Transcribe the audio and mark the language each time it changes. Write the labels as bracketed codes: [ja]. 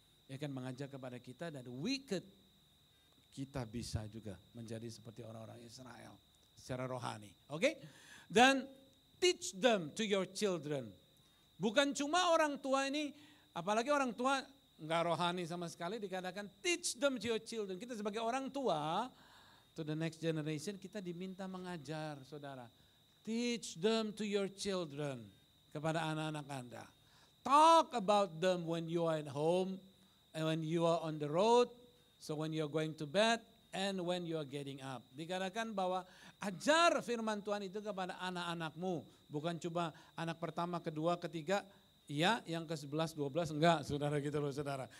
[id] Ya kan mengajak kepada kita dan kita bisa juga menjadi seperti orang-orang Israel secara rohani. Oke? [en] Dan teach them to your children. [id] Bukan cuma orang tua ini, apalagi orang tua nggak rohani sama sekali dikatakan [en] teach them to your children. [id] Kita sebagai orang tua [en] to the next generation [id] kita diminta mengajar saudara. [en] Teach them to your children [id] kepada anak-anak Anda. [en] Talk about them when you are at home and when you are on the road. So when you are going to bed and when you are getting up. [id] Dikatakan bahwa ajar firman Tuhan itu kepada anak-anakmu. Bukan cuma anak pertama, kedua, ketiga. Iya, yang ke-11, 12 enggak, saudara gitu loh saudara.